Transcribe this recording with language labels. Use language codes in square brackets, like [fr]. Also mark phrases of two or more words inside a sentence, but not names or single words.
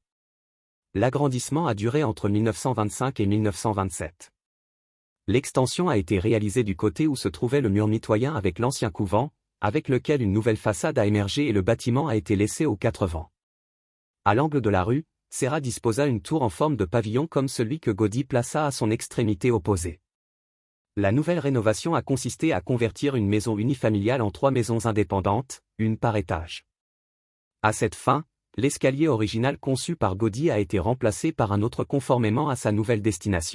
[fr] L'agrandissement a duré entre 1925 et 1927. L'extension a été réalisée du côté où se trouvait le mur mitoyen avec l'ancien couvent, avec lequel une nouvelle façade a émergé et le bâtiment a été laissé aux 4 vents. À l'angle de la rue, Serra disposa une tour en forme de pavillon comme celui que Gaudí plaça à son extrémité opposée. La nouvelle rénovation a consisté à convertir une maison unifamiliale en 3 maisons indépendantes, une par étage. À cette fin, l'escalier original conçu par Gaudí a été remplacé par un autre conformément à sa nouvelle destination.